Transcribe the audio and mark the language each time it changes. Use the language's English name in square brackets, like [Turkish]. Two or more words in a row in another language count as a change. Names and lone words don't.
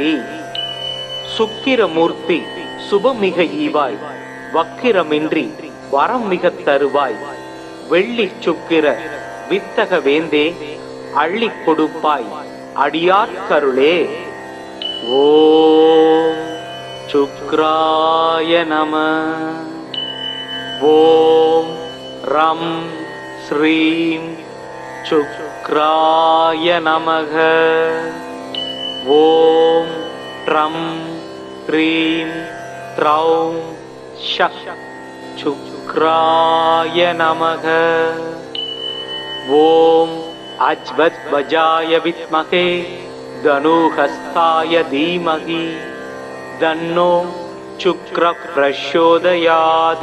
[Tamil] சுக்கிரமூர்த்தி சுபமிக ஈவாய் வக்கிரமின்றி வரம் மிக தருவாய் வெள்ளி சுக்கிர வித்தக வேந்தே அள்ளி கொடுப்பாய் அடியார்கருளே. [Sanskrit] ओम् शुक्राय नम. ओम् रम् श्रीम् शुक्राय नमः. ओम ट्रं प्रीं त्रौं शक शुक्राय नमः. ओम अज्वद्वजाय विद्महे धनुहस्ताय धीमहि तन्नो शुक्र प्रचोदयात्.